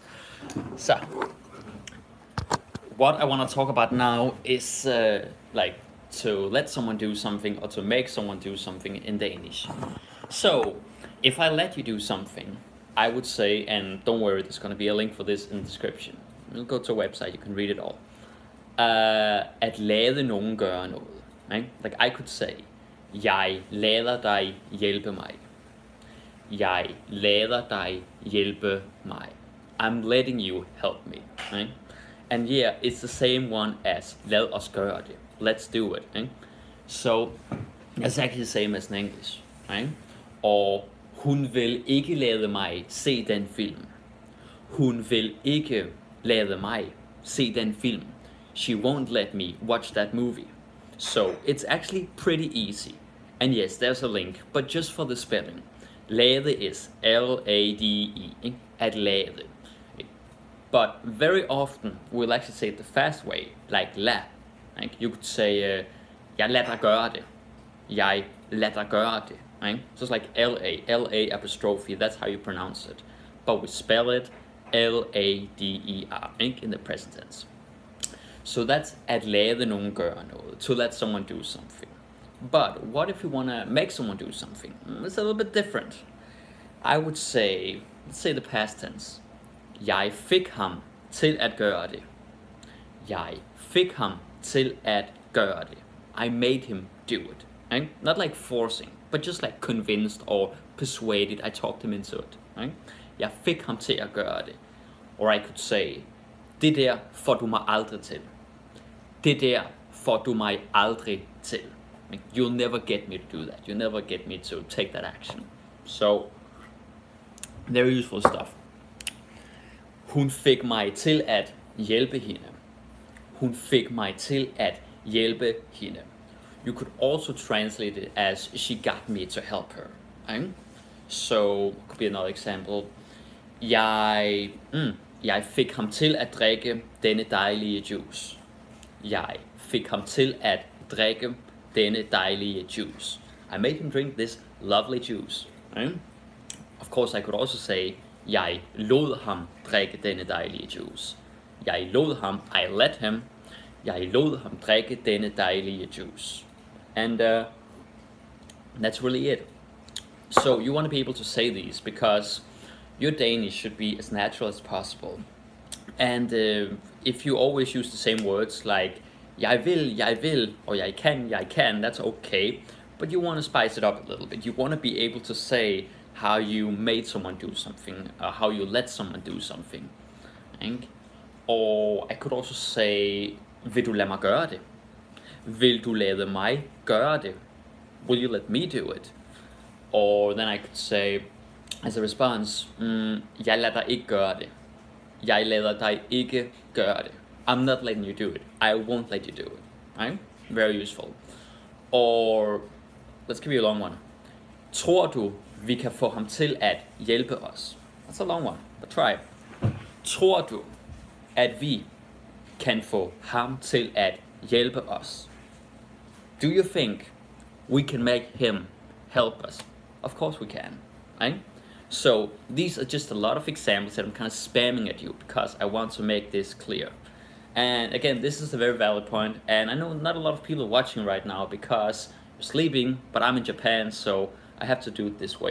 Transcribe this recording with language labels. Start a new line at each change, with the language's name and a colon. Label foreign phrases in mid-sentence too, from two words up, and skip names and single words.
English: So, what I want to talk about now is like to let someone do something or to make someone do something in Danish. So, if I let you do something, I would say, and don't worry, there's going to be a link for this in the description. You'll go to a website, you can read it all.
Danish: At lade nogen gøre noget.
English: Right? Like I could say,
Danish: jeg lader dig hjælpe mig. Jeg lader dig hjælpe mig.
English: I'm letting you help me. Right? And yeah, it's the same one as
Danish: lad os gøre det.
English: Let's do it. Right? So, it's actually the same as in English. Right?
Danish: Og hun vil ikke lade mig se den film. Hun vil ikke lade mig se den film.
English: She won't let me watch that movie. So it's actually pretty easy. And yes, there's a link, but just for the spelling. Lade is L-A-D-E,
Danish: at lade.
English: But very often we'll actually say it the fast way, like la. Like you could say,
Danish: jeg lader dig gøre det. Jeg lader dig gøre det.
English: Right? So it's like L-A apostrophe, that's how you pronounce it. But we spell it L-A-D-E-R, in the present tense. So that's
Danish: at lade nogen gøre noget,
English: to let someone do something. But what if you want to make someone do something? It's a little bit different. I would say, let's say the past tense.
Danish: Jeg fik ham til at gøre det. Jeg fik ham til at gøre det.
English: I made him do it. Right? Not like forcing, but just like convinced or persuaded. I talked him into it. Right?
Danish: Jeg fik ham til at gøre det.
English: Or I could say,
Danish: det der får du mig aldrig til. Det der får du mig aldrig til.
English: You'll never get me to do that. You'll never get me to take that action. So, very useful stuff.
Danish: Hun fik mig til at hjælpe hende. Hun fik mig til at hjælpe hende.
English: You could also translate it as she got me to help her. Right? So, could be another example.
Danish: Jeg fik ham til at drikke denne dejlige juice. Jeg fik ham til at drikke denne dejlige juice.
English: I made him drink this lovely juice. Right? Of course, I could also say,
Danish: jeg lod ham drikke denne dejlige juice. Jeg lod ham,
English: I let him.
Danish: Jeg lod ham drikke denne dejlige juice.
English: And that's really it. So you want to be able to say these because your Danish should be as natural as possible. And if you always use the same words like
Danish: jeg vil,
English: or
Danish: jeg kan,
English: that's okay. But you want to spice it up a little bit. You want to be able to say how you made someone do something, how you let someone do something. Ikke? Or I could also say,
Danish: vil du lade mig gøre det? Vil du lade mig gøre det?
English: Will you let me do it? Or then I could say, as a response,
Danish: jeg lader dig ikke gøre det. Jeg lader dig ikke gøre det.
English: I'm not letting you do it. I won't let you do it. Right? Very useful. Or, let's give you a long one.
Danish: Tror du, vi kan få ham til at hjælpe os?
English: That's a long one, but try.
Danish: Tror du, at vi kan få ham til at hjælpe os?
English: Do you think we can make him help us? Of course we can, right? So these are just a lot of examples that I'm kind of spamming at you because I want to make this clear. And again, this is a very valid point, and I know not a lot of people are watching right now because you're sleeping, but I'm in Japan, so I have to do it this way.